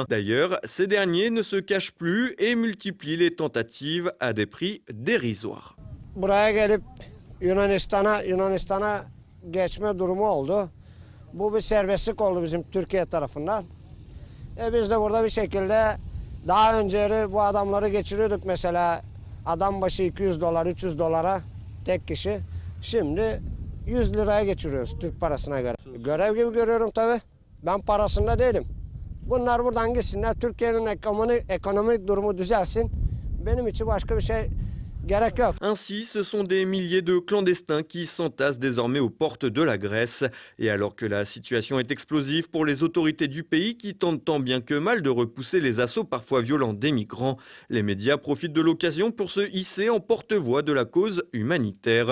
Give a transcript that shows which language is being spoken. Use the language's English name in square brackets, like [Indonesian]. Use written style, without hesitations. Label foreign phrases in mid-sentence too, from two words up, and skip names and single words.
[French] D'ailleurs, ces derniers ne se cachent plus et multiplient les tentatives à des prix dérisoires. [Turkish] Buraya gelip Yunanistan'a geçme durumu oldu. Bu bir serbestlik oldu bizim Türkiye tarafından. Biz de burada bir şekilde daha önce bu adamları geçiriyorduk mesela adam başı $200, $300 tek kişi. Şimdi 100 liraya geçiriyoruz Türk parasına göre. Görev gibi görüyorum tabii. Ben parasında değilim. Bunlar buradan gitsinler. Türkiye'nin ekonomik durumu düzelsin. Benim için başka bir şey gerek yok. [French] Ainsi, ce sont des milliers de clandestins qui s'entassent désormais aux portes de la Grèce. Et alors que la situation est explosive pour les autorités du pays qui tentent tant bien que mal de repousser les assauts parfois violents des migrants, les médias profitent de l'occasion pour se hisser en porte-voix de la cause humanitaire.